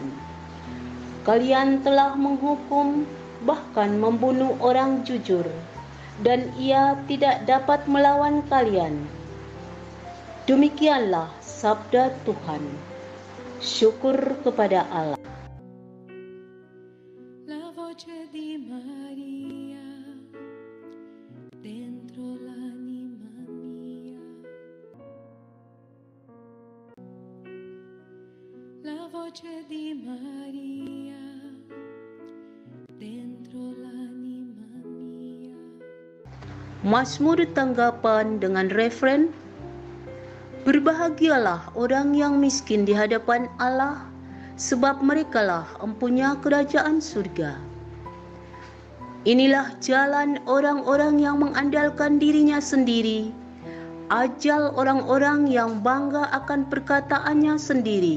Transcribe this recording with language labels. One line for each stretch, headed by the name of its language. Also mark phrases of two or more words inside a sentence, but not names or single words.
Indonesian: Kalian telah menghukum, bahkan membunuh orang jujur, dan ia tidak dapat melawan kalian. Demikianlah sabda Tuhan. Syukur kepada Allah.
Italian: La voce di Maria dentro l'anima mia. La voce di Maria dentro l'anima mia.
Indonesian: Mazmur tanggapan dengan referen, berbahagialah orang yang miskin di hadapan Allah, sebab merekalah empunya kerajaan surga. Inilah jalan orang-orang yang mengandalkan dirinya sendiri, ajal orang-orang yang bangga akan perkataannya sendiri.